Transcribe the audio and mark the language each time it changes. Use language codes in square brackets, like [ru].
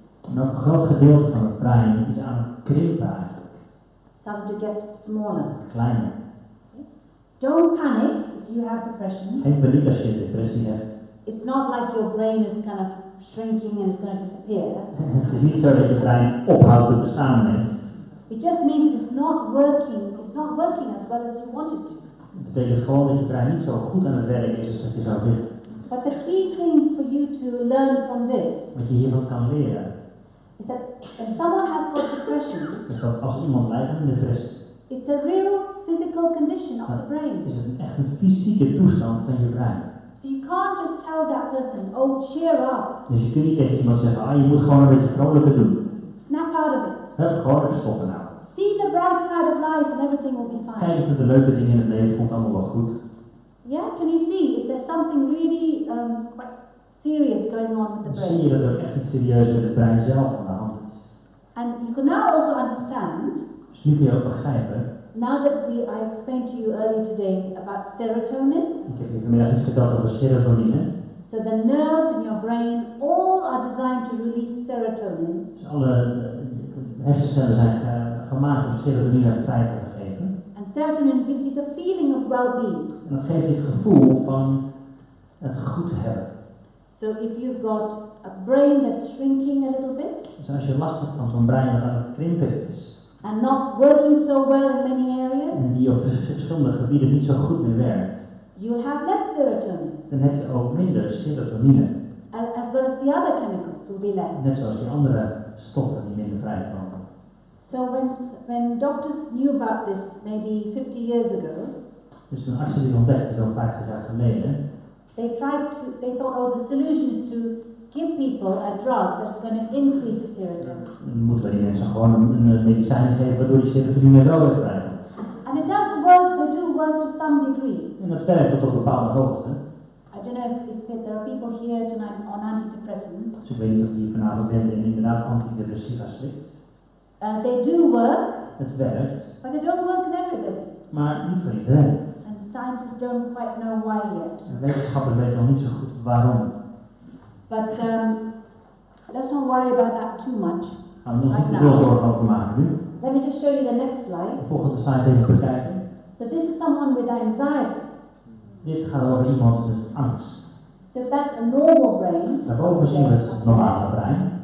[nl] En ook een groot gedeelte van het brein is aan het krimpen eigenlijk, [en] starting to get smaller. [nl] kleiner. [en] Don't panic if you have depression. [nl] Geen paniek als je depressie hebt. [en] It's not like your brain is kind of shrinking and it's going to disappear. [nl] Het is niet zo dat je brein ophoudt te bestaan neemt. [en] It just means it's not working as well as you want it to. [nl] Het betekent gewoon dat je brein niet zo goed aan het werk is als dat je zou willen. [en] But the key thing for you to learn from this [nl] Wat je hiervan kan leren, [en] is that when someone has got depression, [nl] is dat als iemand lijdt aan een depressie, [en] it's a real physical condition of the brain. [nl] is het echt een fysieke toestand van je brein. [en] So you can't just tell that person, oh, cheer up, [nl] Dus je kunt niet tegen iemand zeggen, je moet gewoon een beetje vrolijker doen. [en] snap out of it. [nl] Hup, gewoon even stoppen nou. [en] See the bright side of life and everything will be fine. [nl] Kijk eens naar de leuke dingen in het leven, komt allemaal wel goed. [en] Yeah, can you see if there's something really quite serious going on with the [nl] dan zie je [en] brain. [nl] dat er echt iets serieus met het brein zelf aan de hand is. [en] And you can now also understand, [nl] Dus nu kun je ook begrijpen, [en] now that I explained to you earlier today about serotonin. [nl] ik heb je vanmiddag iets verteld over serotonine. [en] So the nerves in your brain all are designed to release serotonin. [nl] Dus alle hersencellen zijn gemaakt om serotonine vrij te geven. [en] And serotonin gives you the feeling of well-being. [nl] En dat geeft je het gevoel van het goed hebben. [en] So if you've got a brain that's shrinking a little bit, [nl] Dus als je last hebt van zo'n brein wat aan het krimpen is, [en] and not working so well in many areas, [nl] en die op verschillende gebieden niet zo goed meer werkt, [en] you'll have less serotonin, [nl] dan heb je ook minder serotonine. [en] as well as the other chemicals will be less. [nl] Net zoals die andere stoffen die minder vrijkomen. [en] So when doctors knew about this maybe 50 years ago, [nl] Dus toen artsen dit ontdekten, zo'n 50 jaar geleden, [en] they thought, oh, the solution is to give people a drug that's going to increase the serotonin. [nl] dan moeten we die mensen gewoon een medicijn geven waardoor die serotonine wel weer vrijkomt. [en] And it does work, they do work to some degree. [nl] En dat werkt tot op een bepaalde hoogte. [en] I don't know if there are people here tonight on antidepressants. [nl] Dus ik weet niet of je vanavond bent en inderdaad antidepressiva slikt. [en] They do work, [nl] Het werkt, [en] but they don't work in everybody. [nl] maar niet voor iedereen. [en] And scientists don't quite know why yet. [nl] En wetenschappers weten nog niet zo goed waarom. [en] But let's not worry about that too much. [nl] Gaan we nog niet te veel zorgen over maken nu. [en] Let me just show you the next slide. [nl] De volgende slide even bekijken. [en] So this is someone with anxiety. [nl] Dit gaat over iemand met angst. [en] So that's a normal brain. [nl] Daarboven zien we het normale brein.